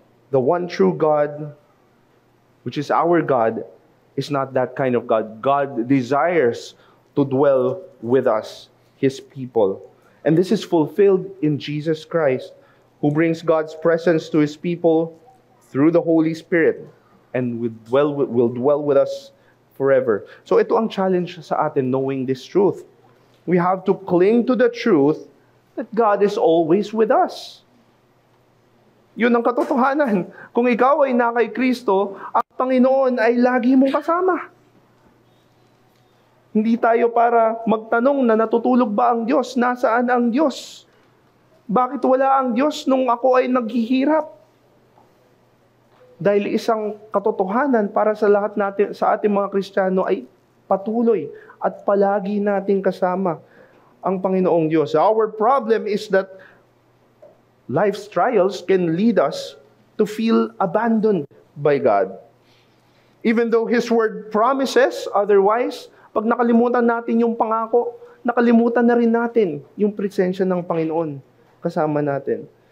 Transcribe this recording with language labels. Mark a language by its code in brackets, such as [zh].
[en] The one true God, which is our God, is not that kind of God. God desires to dwell with us, His people. And this is fulfilled in Jesus Christ, who brings God's presence to His people through the Holy Spirit and will dwell with us forever. [tl] So ito ang challenge sa atin, [en] knowing this truth. We have to cling to the truth that God is always with us. [tl] Yun ang katotohanan. Kung ikaw ay na kay Kristo, ang Panginoon ay lagi mong kasama. Hindi tayo para magtanong na natutulog ba ang Diyos? Nasaan ang Diyos? Bakit wala ang Diyos nung ako ay naghihirap? Dahil isang katotohanan para sa lahat natin, sa ating mga Kristiyano ay patuloy at palagi nating kasama ang Panginoong Diyos. [en] Our problem is that life's trials can lead us to feel abandoned by God. Even though His Word promises otherwise, [tl] pag nakalimutan natin yung pangako, nakalimutan na rin natin yung presensya ng Panginoon kasama natin.